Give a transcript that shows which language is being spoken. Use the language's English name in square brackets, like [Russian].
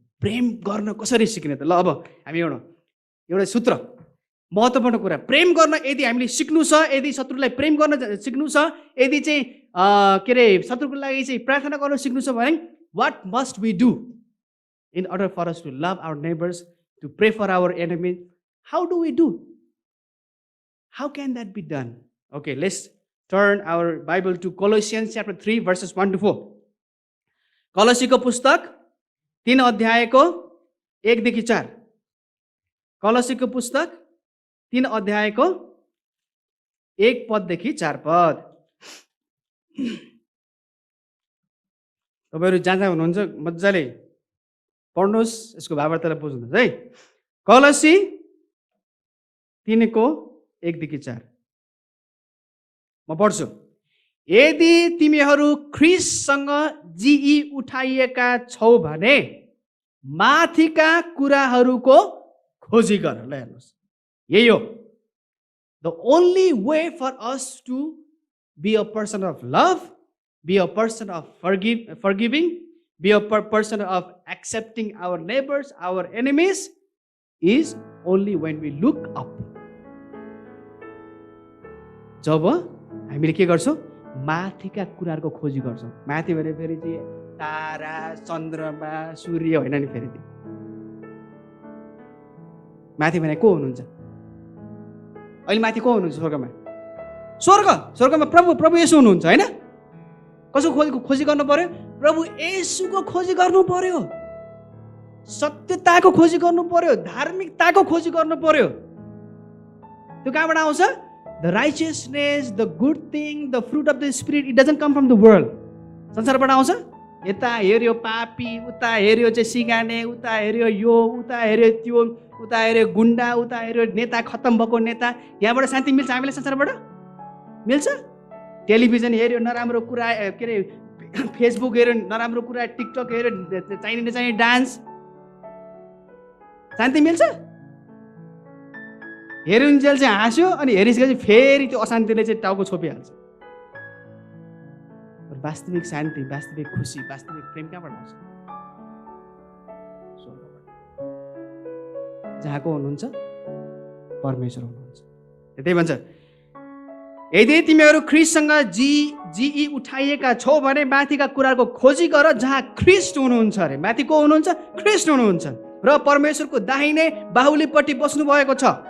[Nepali] प्रेम गर्न कसरी सिक्ने त? ल अब हामी एउटा सूत्र, महत्त्वपूर्ण कुरा, प्रेम गर्न यदि हामीले सिक्नु छ, यदि शत्रुलाई प्रेम गर्न सिक्नु छ, यदि चाहिँ के अरे शत्रुको लागि चाहिँ प्रार्थना गर्न सिक्नु छ भने [English] what must we do in order for us to love our neighbors, to pray for our enemies? How do we do? How can that be done? Okay, let's turn our Bible to Colossians chapter 3 verses 1 to 4. [Nepali] कलसीको पुस्तक 3 अध्यायको 1 देखि 4. कलसीको पुस्तक 3 अध्यायको 1 पददेखि 4 पद. तपाईहरु जहाँ जहाँ हुनुहुन्छ मज्जाले पढ्नुहोस्, यसको भावार्थलाई बुझ्नुहोस् है. कलसी 3 को 1 देखि 4 म पढ्छु. यदि तिमीहरू ख्रीष्टसँग जिई उठाइएका छौ भने माथिका कुराहरूको खोजी गर. ल हेर्नुहोस्, यही हो. [English] The only way for us to be a person of love, be a person of forgiving, be a person of accepting our neighbors, our enemies, is only when we look up. [Nepali] जब हामीले के गर्छौँ? माथिका कुराहरूको खोजी गर्छौँ. माथि भने फेरि चाहिँ तारा, चन्द्रमा, सूर्य होइन नि, फेरि त्यो माथि भने को हुनुहुन्छ? अहिले माथि को हुनुहुन्छ? स्वर्गमा. स्वर्गमा प्रभु येशू हुनुहुन्छ होइन? कसको खोजी गर्नु पर्यो? प्रभु येशूको खोजी गर्नु पर्यो. सत्यताको खोजी गर्नु पर्यो. धार्मिकताको खोजी गर्नु पर्यो. त्यो कहाँबाट आउँछ? [English] The righteousness, the good thing, the fruit of the spirit, it doesn't come from the world. [Nepali] संसारबाट आउँछ. यता हेर्यो पापी, उता हेर्यो चाहिँ सिगाने, उता हेर्यो यो, उता हेर्यो त्यो, उता हेर्यो गुन्डा, उता हेर्यो नेता, खत्तम भएको नेता. यहाँबाट शान्ति मिल्छ हामीलाई? संसारबाट मिल्छ? टेलिभिजन हेर्यो नराम्रो कुरा, के अरे फेसबुक हेर्यो नराम्रो कुरा, टिकटक हेर्यो चाहिने डान्स, शान्ति मिल्छ? हेरुन्जेल चाहिँ हाँस्यो अनि हेरिसकेपछि फेरि त्यो अशान्तिले चाहिँ टाउको छोपिहाल्छ. वास्तविक शान्ति, वास्तविक खुसी, वास्तविक प्रेम कहाँबाट आउँछ? जहाँको हुनुहुन्छ परमेश्वर हुनुहुन्छ. त्यही भन्छ, यदि तिमीहरू ख्रीष्टसँग जिई उठाइएका छौ भने माथिका कुराको खोजी गर जहाँ ख्रीष्ट हुनुहुन्छ अरे. माथि को हुनुहुन्छ? ख्रीष्ट हुनुहुन्छ र परमेश्वरको दाहिने बाहुलीपट्टि बस्नु भएको छ.